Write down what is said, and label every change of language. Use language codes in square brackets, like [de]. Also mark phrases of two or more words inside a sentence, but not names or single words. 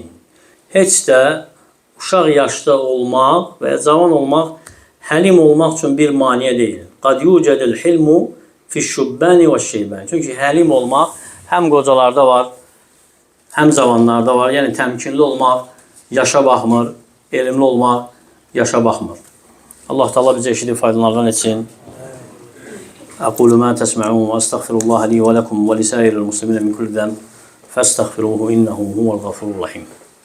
[az] Heç də uşaq yaşda olmaq və ya cavan olmaq, həlim olmaq üçün bir maniyə deyil. [ar] قد يوجد الحلم في الشبان والشيب. [az] Çünki həlim olmaq həm qocalarda var, həm zamanlarda var. Yəni, təmkinli olmaq yaşa baxmır, elmli olmaq yaşa baxmır. Allah Teala bizə eşidib faydalardan etsin. [ar] أقول ما تسمعون وأستغفر الله لي ولكم ولسائر المسلمين من كل ذنب فاستغفروه إنه هو الغفور الرحيم.